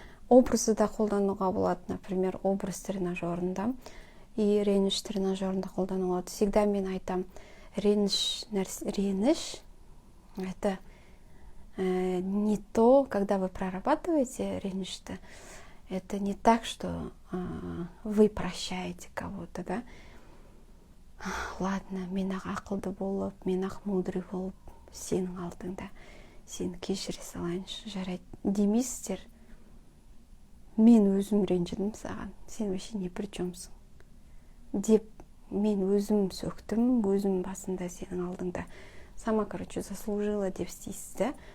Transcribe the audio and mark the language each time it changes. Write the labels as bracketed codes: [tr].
[kk] Образы да қолдануға болады, например, образ тренажерында и реніш тренажерында қолдануға болады. [ru] Всегда [kk] мен айтам, [ru] реніш это не то, когда вы прорабатываете ренішті, это не так, что вы прощаете кого-то, да. [kk] Ладно, мен ақылды болып, мен мудрый болып, сенің алдыңда сені кешіре салайыншы, жарайды демейсіздер. Мен өзім ренжідім саған, сен [ru] вообще не при [kk] чёмсың деп мен өзім сөктім, өзім басында сенің алдыңда [ru] сама, короче, заслужила [kk] деп істейсіз, да.